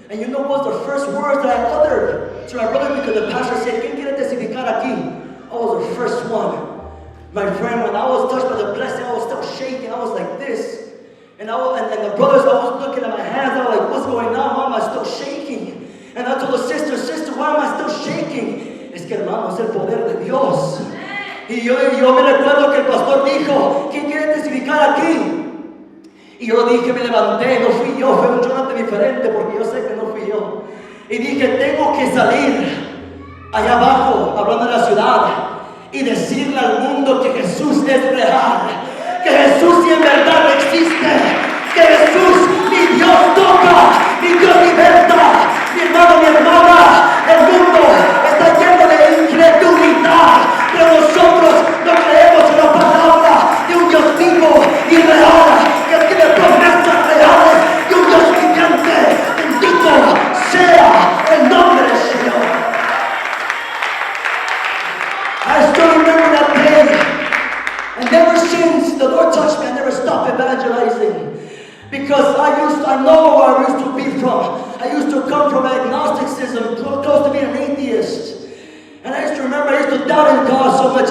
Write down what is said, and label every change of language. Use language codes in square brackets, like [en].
[en] And you know what was the first words that I uttered to my brother, because the pastor said, [es] ¿Quién quiere testificar aquí? [en] I was the first one. My friend, when I was touched by the blessing, I was still shaking. I was like this. And the brothers, I was looking at my hands. I was like, what's going on? Why am I still shaking? And I told the sister, why am I still shaking? [es] Es que hermano, es el poder de Dios. Y yo me recuerdo que el pastor dijo, ¿quién quiere testificar aquí? Y yo dije, me levanté, no fui yo, fue un Jonathan diferente, porque yo sé que no fui yo. Y dije, tengo que salir allá abajo, hablando de la ciudad, y decirle al mundo que Jesús es real, que Jesús sí en verdad existe, que Jesús, mi Dios toca, mi Dios liberta. Mi hermano, mi hermana, el mundo está lleno de incredulidad, pero nosotros no creemos en la palabra de un Dios vivo y real, que tiene promesas reales y un Dios viviente. Bendito sea el nombre del Señor. [en] I still remember that day, and ever since the Lord touched me, I never stopped evangelizing, because I know where I used to be from. I used to come from agnosticism, close to being an atheist. And I used to remember, I used to doubt in God so much.